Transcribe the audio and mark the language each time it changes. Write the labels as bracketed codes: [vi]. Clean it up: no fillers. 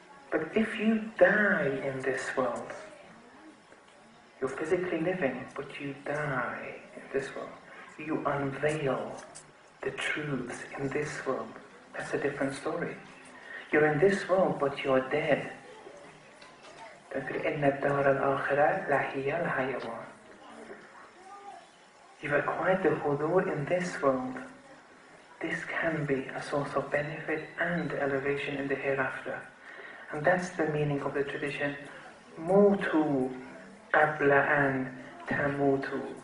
[en] But if you die in this world, you're physically living, but you die in this world. You unveil the truths in this world. That's a different story. You're in this world, but you're dead. Don't forget, [ar] إِنَّ الدَّارَ الْآخِرَةَ لَهِيَ الْحَيَوَانِ. [en] You've acquired the hudur in this world. This can be a source of benefit and elevation in the hereafter. And that's the meaning of the tradition. [ar] Mutu qabla an tamutu.